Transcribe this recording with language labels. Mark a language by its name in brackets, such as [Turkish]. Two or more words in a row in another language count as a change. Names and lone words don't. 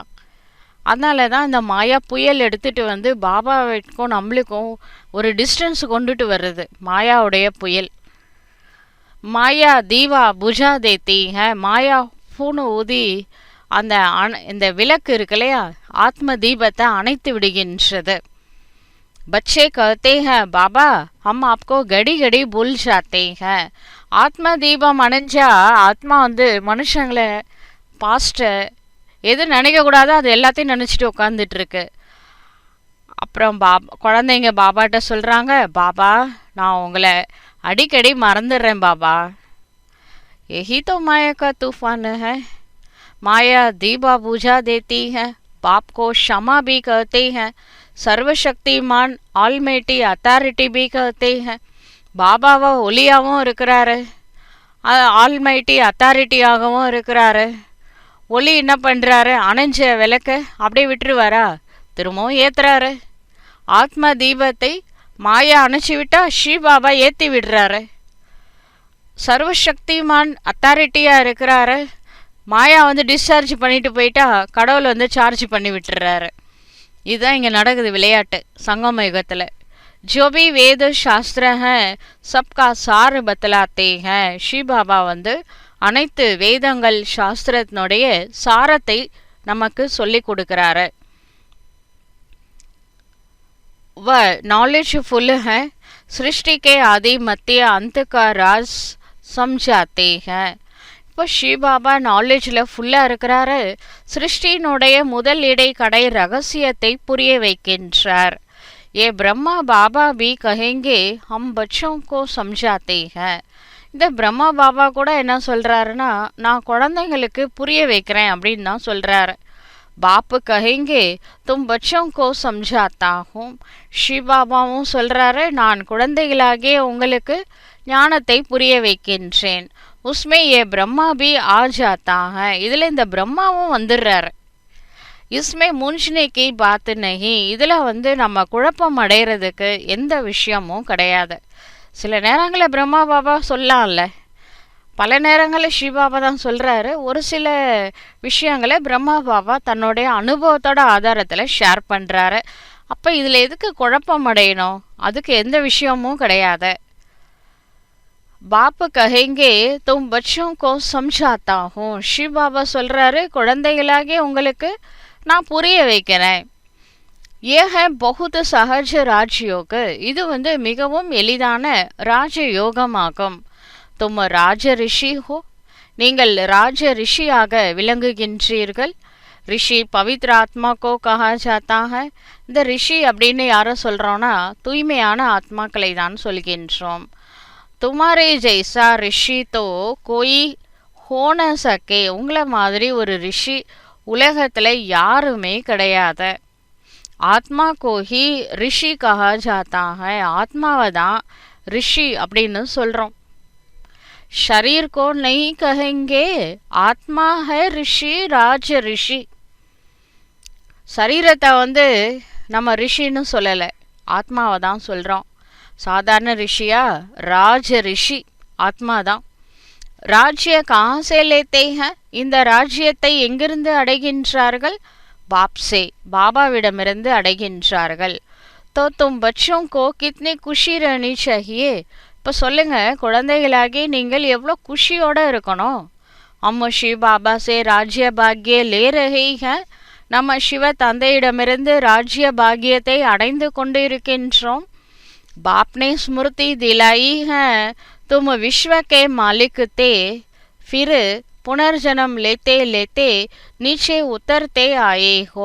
[Tamil] அதனால தான் இந்த மாயா புயல் எடுத்துகிட்டு பாபாவுக்கும் நம்மளுக்கும் ஒரு டிஸ்டன்ஸ் கொண்டுட்டு வர்றது மாயாவுடைய புயல். [Hindi] माया दीवा बुझा देती है. [Tamil] மாயா பூனு ஊதி அந்த இந்த விளக்கு இருக்கு இல்லையா, ஆத்ம தீபத்தை அணைத்து விடுகின்றது. [Hindi] बच्चे कहते हैं बाबा हम आपको घड़ी घड़ी भूल जाते हैं. [Tamil] ஆத்ம தீபம் அணைஞ்சா ஆத்மா மனுஷங்களை பாஸ்ட்டை எது நினைக்கக்கூடாதோ அது எல்லாத்தையும் நினச்சிட்டு உட்காந்துட்டு இருக்கு. அப்புறம் குழந்தைங்க பாபாட்ட சொல்கிறாங்க, பாபா நான் உங்களை அடிக்கடி மறந்துடுறேன் பாபா. [Hindi] यही तो माया का तूफान है. माया दीवा बुझा देती है. बाप को क्षमा भी कहते हैं, सर्वशक्तिमान [English] almighty authority [Hindi] भी कहते हैं. [Tamil] பாபாவை ஒளியாகவும் இருக்கிறாரு, ஆல்மைட்டி அத்தாரிட்டியாகவும் இருக்கிறாரு. ஒளி என்ன பண்ணுறாரு, அணைஞ்ச விளக்க அப்படியே விட்டுருவாரா, திரும்பவும் ஏற்றுறாரு. ஆத்ம தீபத்தை மாயா அணைச்சி விட்டா ஸ்ரீ பாபா ஏற்றி விடுறாரு. சர்வசக்திமான் அத்தாரிட்டியாக இருக்கிறாரு. மாயா டிஸ்சார்ஜ் பண்ணிட்டு போயிட்டா கடவுள் சார்ஜ் பண்ணி விட்டுறாரு. இதுதான் இங்கே நடக்குது விளையாட்டு சங்கம யுகத்தில். [Hindi] जो भी वेद शास्त्र हैं सबका सार बतलाते हैं. [Tamil] ஸ்ரீ பாபா அனைத்து வேதங்கள் சாஸ்திரத்தினுடைய சாரத்தை நமக்கு சொல்லி கொடுக்கிறாரு. [Hindi] वह नॉलेजफुल है, सृष्टि के आदि मध्य अंत का राज समझाते हैं. [Tamil] இப்போ ஸ்ரீ பாபா நாலேஜில் ஃபுல்லாக இருக்கிறாரு, சிருஷ்டியினுடைய முதல் இடை கடை ரகசியத்தை புரிய வைக்கின்றார். [Hindi] ये ब्रह्मा बाबा भी कहेंगे हम बच्चों को समझाते हैं. [Tamil] இந்த பிரம்மா பாபா கூட என்ன சொல்கிறாருன்னா, நான் குழந்தைங்களுக்கு புரிய வைக்கிறேன் அப்படின்னு தான் சொல்கிறாரு. [Hindi] बाप कहेंगे तुम बच्चों को समझाता हूँ. [Tamil] ஸ்ரீபாபாவும் சொல்றாரு, நான் குழந்தைகளாகிய உங்களுக்கு ஞானத்தை புரிய வைக்கின்றேன். [Hindi] उसमें ये ब्रह्मा भी आ जाता है. [Tamil] இதுல இந்த பிரம்மாவும் வந்துடுறாரு. [Hindi] इसमें मूँझने की बात नहीं. [Tamil] இதுல நம்ம குழப்பம் அடைகிறதுக்கு எந்த விஷயமும் கிடையாது. சில நேரங்களில் பிரம்மா பாபா சொல்லலாம்ல, பல நேரங்களில் ஸ்ரீபாபா தான் சொல்கிறாரு. ஒரு சில விஷயங்களை பிரம்மா பாபா தன்னுடைய அனுபவத்தோட ஆதாரத்தில் ஷேர் பண்ணுறாரு. அப்போ இதில் எதுக்கு குழப்பம் அடையணும்? அதுக்கு எந்த விஷயமும் கிடையாது. [Hindi] बाप कहेंगे तुम बच्चों को समझाता हूँ. [Tamil] ஸ்ரீபாபா சொல்கிறாரு, குழந்தைகளாகிய உங்களுக்கு நான் புரிய வைக்கிறேன். [Hindi] ये है बहुत सहज राजयोग. [Tamil] இது மிகவும் எளிதான ராஜயோகமாகும். [Hindi] तुम राज ऋषि हो. [Tamil] நீங்கள் ராஜ ரிஷியாக விளங்குகின்றீர்கள். [Hindi] ऋषि पवित्र आत्मा को कहा जाता है. [Tamil] இந்த ரிஷி அப்படின்னு யாரை சொல்கிறோன்னா தூய்மையான ஆத்மாக்களை தான் சொல்கின்றோம். [Hindi] तुम्हारे जैसा ऋषि तो कोई हो न सके. [Tamil] உங்களை மாதிரி ஒரு ரிஷி உலகத்தில் யாருமே கிடையாது. [Hindi] आत्मा को ही ऋषि कहा जाता है. [Tamil] ஆத்மாவை தான் ரிஷி அப்படின்னு சொல்கிறோம். [Hindi] शरीर को नहीं कहेंगे. आत्मा है ऋषि, राज ऋषि. [Tamil] சரீரத்தை நம்ம ரிஷின்னு சொல்லலை, ஆத்மாவை தான் சொல்கிறோம். சாதாரண ரிஷியா? ராஜ ரிஷி ஆத்மா தான். [Hindi] राज्य कहाँ से लेते हैं. [Tamil] இந்த ராஜ்யத்தை எங்கிருந்து அடைகின்றார்கள்? பாப்சே, பாபாவிடமிருந்து அடைகின்றார்கள். [Hindi] तो तुम बच्चों को कितनी खुशी रहनी चाहिए. [Tamil] இப்போ சொல்லுங்க, குழந்தைகளாகி நீங்கள் எவ்வளோ குஷியோடு இருக்கணும். [Hindi] हम श्री बाबा से राज्य भाग्य ले रहे हैं. [Tamil] நம்ம சிவ தந்தையிடமிருந்து ராஜ்ய பாக்கியத்தை அடைந்து கொண்டு இருக்கின்றோம். [Hindi] बाप ने स्मृति दिलाई है तुम विश्व के मालिक थे फिर पुनर्जन्म लेते लेते नीचे उतरते आए हो.